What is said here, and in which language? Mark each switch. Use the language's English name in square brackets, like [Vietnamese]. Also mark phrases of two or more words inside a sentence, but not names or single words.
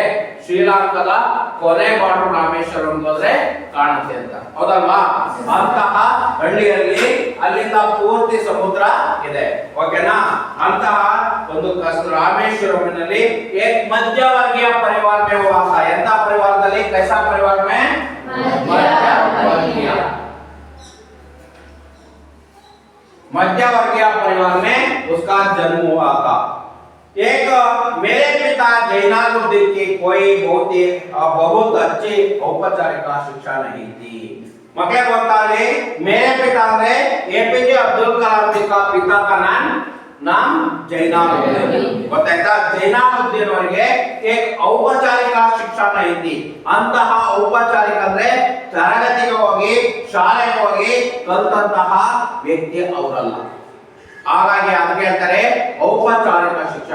[Kannada] ಶ್ರೀಲಂಕಾದ ಕೊನೆ ಬಾರ್ಡರ್ ರಾಮೇಶ್ವರಂ ಹೋದ್ರೆ ಕಾಣುತ್ತೆ ಅಂತ, ಹೌದಲ್ವಾ? ಅಂತಹ ಹಳ್ಳಿಯಲ್ಲಿ ಅಲ್ಲಿಂದ ಪೂರ್ತಿ ಸಮುದ್ರ ಇದೆ. ಓಕೆನಾ? ಅಂತಹ ಒಂದು ರಾಮೇಶ್ವರಂನಲ್ಲಿ [Hindi] एक मध्यवर्गीय परिवार में हुआ था. [Kannada] ಎಂತ ಪರಿವಾರದಲ್ಲಿ? [Hindi] कैसा परिवार में? मध्यवर्गीय परिवार में उसका जन्म हुआ था. एक मेरे पिता जैनालुद्दीन की कोई बहुत अच्छी औपचारिक शिक्षा नहीं थी. मकले बताले मेरे पिता ने APJ अब्दुल कलाम जी का पिता का नाम जैनालुद्दीन. [Kannada] ಗೊತ್ತಾಯ್ತಾ? ಜೈನಾಲುದ್ದೀನ್ ಅವರಿಗೆ ಔಪಚಾರಿಕ ಶಿಕ್ಷಣ ಐತಿ. ಅಂತಹ ಔಪಚಾರಿಕ ಅಂದ್ರೆ ತರಗತಿಗೆ ಹೋಗಿ ಶಾಲೆಗೆ ಹೋಗಿ ಕಲಿತಂತಹ ವ್ಯಕ್ತಿ ಅವರಲ್ಲ. ಹಾಗಾಗಿ ಅದಕ್ಕೆ ಹೇಳ್ತಾರೆ ಔಪಚಾರಿಕ ಶಿಕ್ಷಣ.